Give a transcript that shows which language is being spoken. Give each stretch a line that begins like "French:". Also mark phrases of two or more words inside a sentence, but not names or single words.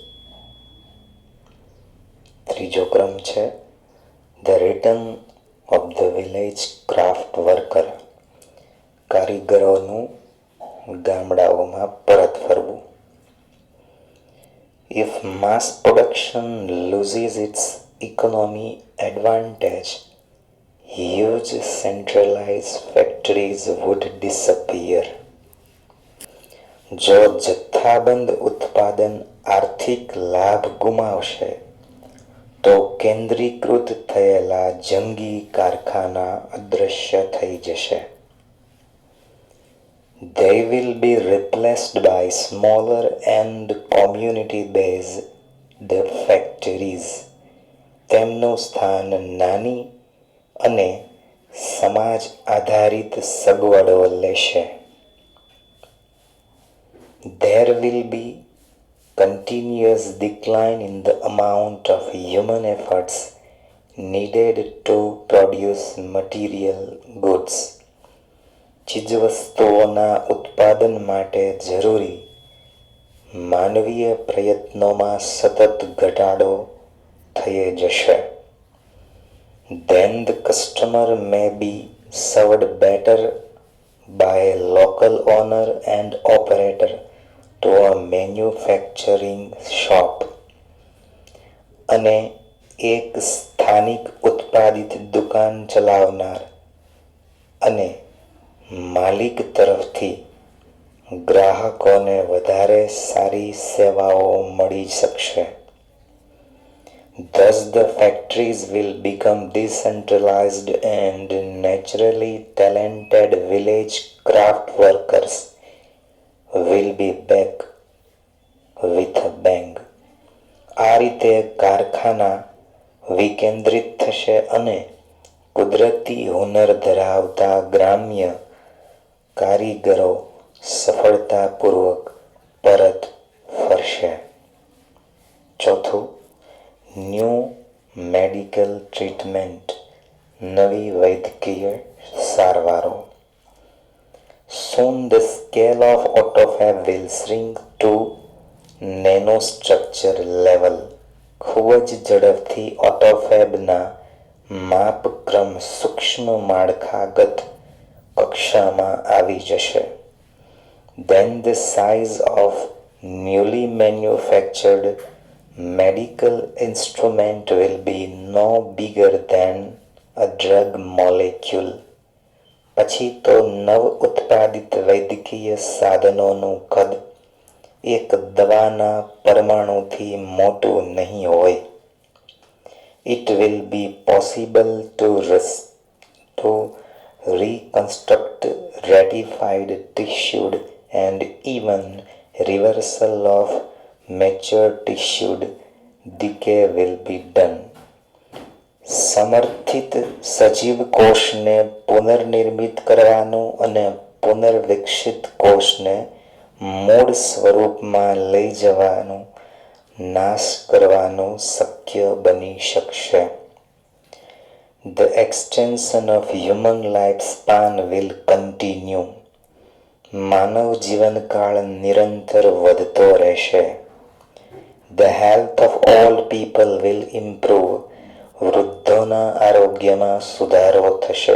Gujarati: ત્રીજો ક્રમ છે
English: The return of the village craft worker,
Gujarati: કારીગરોનું ગામડાઓમાં પરત ફરવું.
English: If mass production loses its economy advantage, huge centralized factories would disappear.
Gujarati: જો જથ્થાબંધ ઉત્પાદન આર્થિક લાભ ગુમાવશે તો કેન્દ્રીકૃત થયેલા જંગી કારખાના અદૃશ્ય થઈ જશે.
English: They will be replaced by smaller and community-based factories.
Gujarati: તેમનું સ્થાન નાની અને સમાજ આધારિત સગવડો લેશે.
English: There will be continuous decline in the amount of human efforts needed to produce material goods.
Gujarati: ચીજવસ્તુઓના ઉત્પાદન માટે જરૂરી માનવીય પ્રયત્નોમાં સતત ઘટાડો થઈ જશે.
English: Then the customer may be served better by a local owner and operator to a manufacturing shop.
Gujarati: અને એક સ્થાનિક ઉત્પાદિત દુકાન ચલાવનાર અને માલિક તરફથી ગ્રાહકોને વધારે સારી સેવાઓ મળી શકશે.
English: Thus the factories will become decentralized and naturally talented village craft workers will be back with a bang.
Gujarati: આ રીતે કારખાના વિકેન્દ્રિત થશે અને કુદરતી હુનર ધરાવતા ગ્રામ્ય કારીગરો સફળતાપૂર્વક પરત ફરશે. ચોથું,
English: New medical treatment,
Gujarati: નવી વૈદ્યકીય સારવારો.
English: Soon the scale of autophagy will shrink to nanostructure level.
Gujarati: ખૂબ જ ઝડપથી ઓટોફેબના માપક્રમ સૂક્ષ્મ માળખાગત કક્ષામાં આવી જશે.
English: Then the size of newly manufactured medical instrument will be no bigger than a drug molecule.
Gujarati: પછી તો નવ ઉત્પાદિત વૈદ્યકીય સાધનોનું કદ એક દવાના પરમાણુથી મોટું નહીં હોય.
English: It will be possible to reconstruct ratified tissued and even reversal of mature tissued decay will be done.
Gujarati: સમર્થિત સજીવ કોષને પુનર્નિર્મિત કરવાનું અને પુનર્વિકસિત કોષને મૂળ સ્વરૂપમાં લઈ જવાનું, નાશ કરવાનું શક્ય બની શકશે.
English: The extension of human lifespan will continue.
Gujarati: માનવ જીવનકાળ નિરંતર વધતો રહેશે.
English: The health of all people will improve.
Gujarati: વૃદ્ધોના આરોગ્યમાં સુધારો થશે.